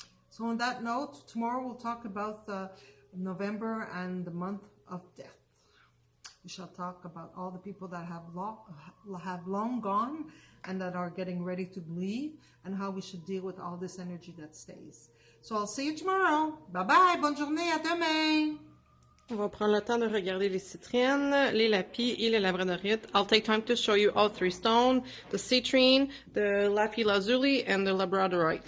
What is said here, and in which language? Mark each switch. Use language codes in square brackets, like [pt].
[en] So on that note, tomorrow we'll talk about November and the month of death. We shall talk about all the people that have long gone and that are getting ready to leave and how we should deal with all this energy that stays. So I'll see you tomorrow. Bye-bye. [fr] Bonne journée. À demain. On va prendre le temps de regarder les citrines, les lapis et les labradorites. [en] I'll take time to show you all three stones, the citrine, the lapis lazuli, and the labradorite.